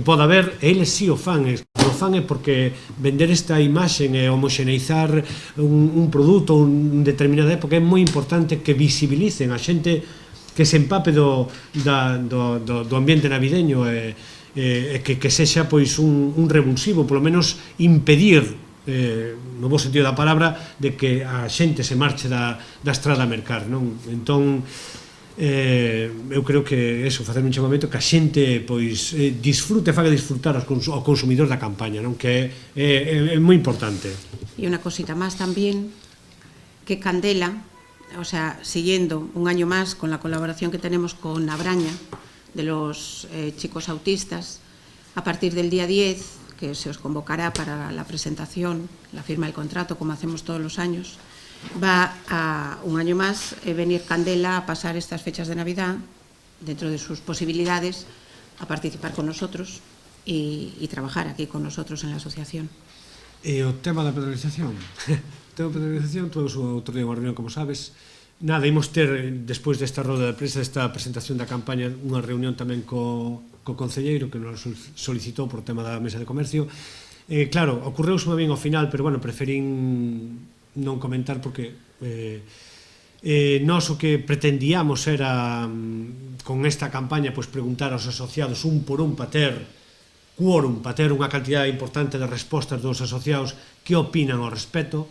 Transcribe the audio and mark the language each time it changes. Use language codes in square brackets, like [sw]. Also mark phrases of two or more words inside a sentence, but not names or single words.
[gl] poda haber, e eles si o fan é porque vender esta imaxe e homoxeneizar un produto en determinada época é moi importante que visibilicen a xente, que se empape do ambiente navideño e que sexa pois un revulsivo, polo menos impedir, no bo sentido da palabra, de que a xente se marche da estrada a mercar, non? Entón, eu creo que eso, facer un chamamento que a xente pois disfrute, faga disfrutar ao consumidor da campaña, non? Que é moi importante. E unha cosita máis tamén, que Candela, [es] o sea, siguiendo un año más con la colaboración que tenemos con Abraña, de los chicos autistas, a partir del día 10, que se os convocará para la presentación, la firma del contrato, como hacemos todos los años, va a un año más venir Candela a pasar estas fechas de Navidad, dentro de sus posibilidades, a participar con nosotros y trabajar aquí con nosotros en la asociación. [gl] E o tema da pedalización? O tema da pedalización, todos o outro día unha reunión, como sabes. Nada, imos ter, despois desta roda de prensa, desta presentación da campaña, unha reunión tamén co concelleiro, que nos solicitou por tema da mesa de comercio. Claro, ocorreuse ben ao final, pero, bueno, preferín non comentar porque nós o que pretendíamos era, con esta campaña, pois preguntar aos asociados un por un para ter quórum, para ter unha cantidad importante de respostas dos asociados que opinan ao respecto.